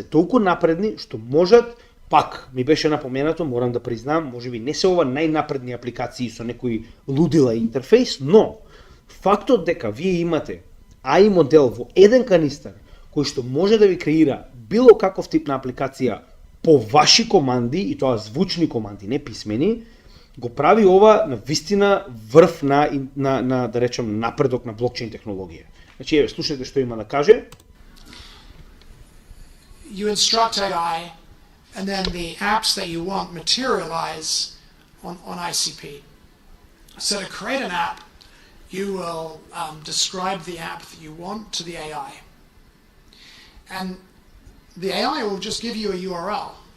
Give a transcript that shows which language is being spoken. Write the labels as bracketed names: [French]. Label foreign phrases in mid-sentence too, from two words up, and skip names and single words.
[Macedonian] толку напредни што можат, пак ми беше напоменато, морам да признам, можеби не се ова најнапредни апликации со некој лудила интерфейс, но фактот дека вие имате AI модел во еден канистер кој што може да ви креира било каков тип на апликација по ваши команди, и тоа звучни команди, не писмени, го прави ова на вистина врв на да речем напредок на блокчейн технологија. Значи еве слушајте што има да каже. [English] You instruct AI and then the apps that you want materialize on ICP. So to create an app, you will describe the app that you want to the AI. And the AI will just give you a URL.